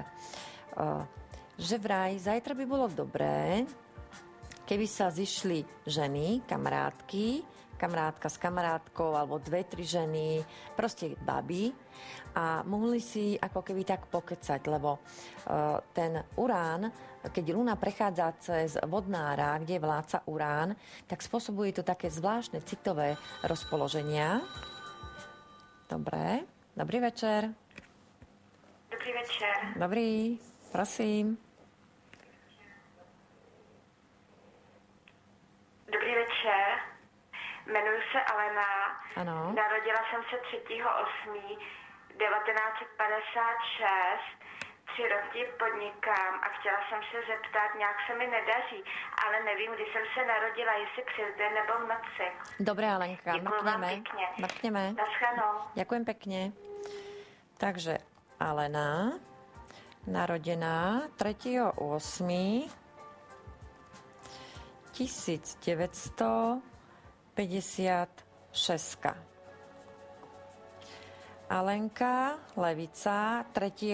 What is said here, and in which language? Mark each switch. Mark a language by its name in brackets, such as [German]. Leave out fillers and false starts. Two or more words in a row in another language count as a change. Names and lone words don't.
[Slovak] Že vraj zajtra by bolo dobré, keby sa zišli ženy, kamarátka s kamarátkou, alebo 2-3 ženy, proste baby a mohli si ako keby tak pokecať, lebo ten urán, keď Luna prechádza cez vodnára, kde je vládca urán, tak spôsobuje to také zvláštne citové rozpoloženia. Dobre, dobrý večer. Dobrý večer. Dobrý, prosím. [Czech] Dobrý večer, jmenuji se Alena, Ano. Narodila jsem se 3.8.1956, 3 roky podnikám a chtěla jsem se zeptat, nějak se mi nedaří, ale nevím, kdy jsem se narodila, jestli přes den nebo v noci. [Slovak] Dobre, Alenka, [Czech] Děkuji vám pěkně. [Slovak] Mrkneme. [Czech] Naschledanou. [Slovak] Ďakujem pekne. Takže Alena, narodená 3.8.1956. Alenka, levica, 3.